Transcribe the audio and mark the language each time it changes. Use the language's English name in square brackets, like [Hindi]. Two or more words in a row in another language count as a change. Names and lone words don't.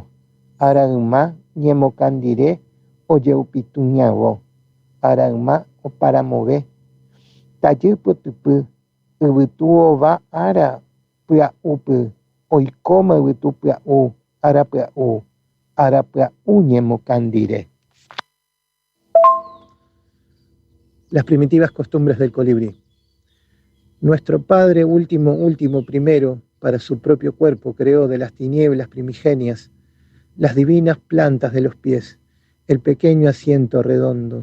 [Mbyá Guaraní] Ara'yma ñemokandire ojeupituñavo. Ara'yma oparamove. Tajy potypy. Yvytu ova ára pya'úpy. Oikóma yvytu pya'u. Ára pya'u ñemokandire. [Spanish] Las primitivas costumbres del colibrí. Nuestro Padre último, primero, para su propio cuerpo, creó de las tinieblas primigenias las divinas plantas de los pies, el pequeño asiento redondo.